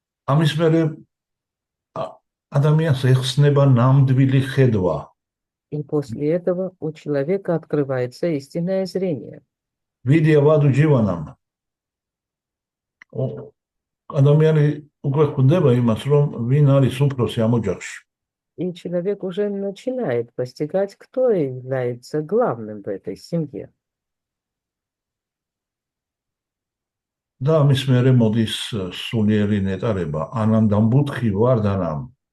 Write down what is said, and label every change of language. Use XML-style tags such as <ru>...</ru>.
<ka>ამის მერე ადამიანს ეხსნება ნამდვილი ხედვა.</ka> <ru>И после этого у человека открывается истинное зрение.</ru> <sa>ვიდეო ვადუ ჯივანამ.</sa> <ka>ადამიანი უკვე ხვდება იმას, რომ ვინ არის უფროსი ამ ოჯახში.</ka> <ru>И человек уже начинает постигать, кто является главным в этой семье.</ru> <ka>და ამის მერე მოდის სულიერი ნეტარება,</ka> <sa>ანანდამბუთხი ვარდანამ.</sa>